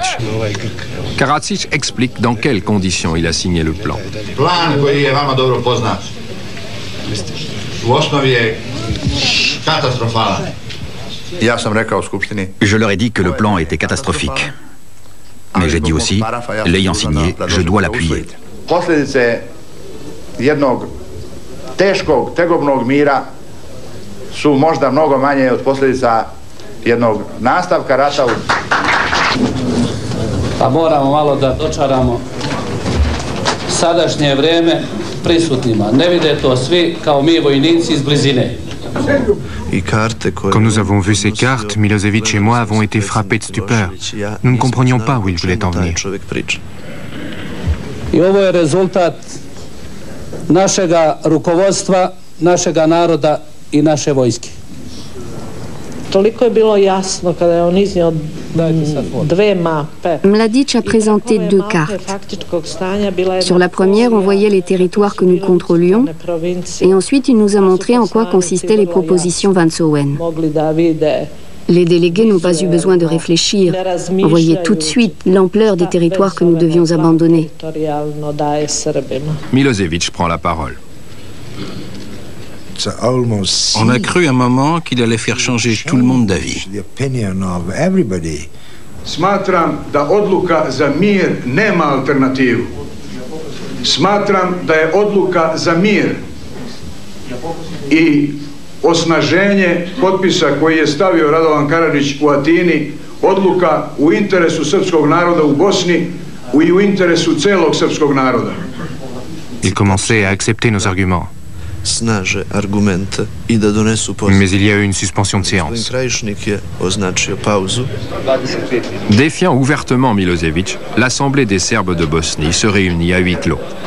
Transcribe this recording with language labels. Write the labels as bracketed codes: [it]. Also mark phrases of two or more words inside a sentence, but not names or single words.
[fr] Karadzic explique dans quelles conditions il a signé le plan. Je leur ai dit que le plan était catastrophique. Mais j'ai dit aussi, l'ayant signé, je dois l'appuyer. [sr] Pa moramo malo da dočaramo sadašnje vreme prisutnima. Ne vide to svi kao mi vojnici iz blizine. [fr] Quand nous avons vu ces cartes, Milosevic et moi avons été frappés de stupeur. Nous ne comprenions pas où il voulait en venir. [sr] I ovo je rezultat našega rukovodstva, našega naroda I naše vojske. Toliko je bilo jasno kada je on iznio dve mape. [fr] Mladić a présenté deux cartes. Sur la première, on voyait les territoires que nous contrôlions, et ensuite il nous a montré en quoi consistaient les propositions Vance-Owen. Les délégués n'ont pas eu besoin de réfléchir. On voyait tout de suite l'ampleur des territoires que nous devions abandonner. Milosevic prend la parole. On a cru un moment qu'il allait faire changer tout le monde d'avis. [sr] Smatram da odluka za mir nema alternativu. Smatram da je odluka za mir I osnaženje potpisa koji je stavio Radovan Karadžić u Atini, odluka u interesu srpskog naroda u Bosni I u interesu celog srpskog naroda. [fr] Il commençait à accepter nos arguments. Mais il y a eu une suspension de séance. Défiant ouvertement Milosevic, l'Assemblée des Serbes de Bosnie se réunit à huis clos.